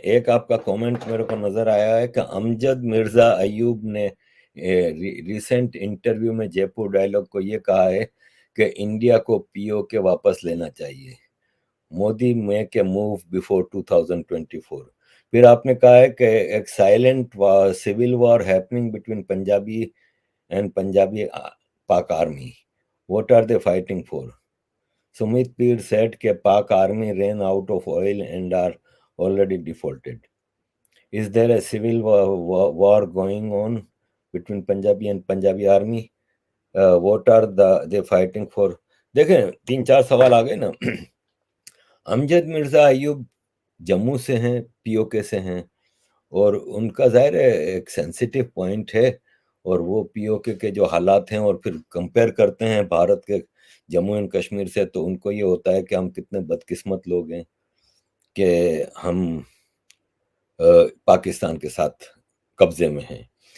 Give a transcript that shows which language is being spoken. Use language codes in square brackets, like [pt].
[hi] एक आपका कमेंट मेरे को नजर आया है कि अमजद मिर्जा अयूब ने रिसेंट इंटरव्यू में जयपुर डायलॉग को ये कहा है कि इंडिया को पीओ के वापस लेना चाहिए, Modi [en] Make a move before 2024। [hi] फिर आपने कहा है कि [en] एक silent civil war happening between Punjabi and Punjabi Pak army, what are they fighting for? Sumit Peer said that Pak army ran out of oil and are already defaulted. Is there a civil war going on between Punjabi and Punjabi army? What are they fighting for? [hi] देखें, 3-4 सवाल आ गए ना। अमजद मिर्जा अयूब जम्मू से हैं, PoK से हैं, और उनका जाहिर है एक सेंसिटिव पॉइंट है। और वो पीओके के जो हालात हैं, और फिर कंपेयर करते हैं भारत के जम्मू एंड कश्मीर से, तो उनको ये होता है कि हम कितने बदकिस्मत लोग हैं कि हम पाकिस्तान के साथ कब्जे में हैं।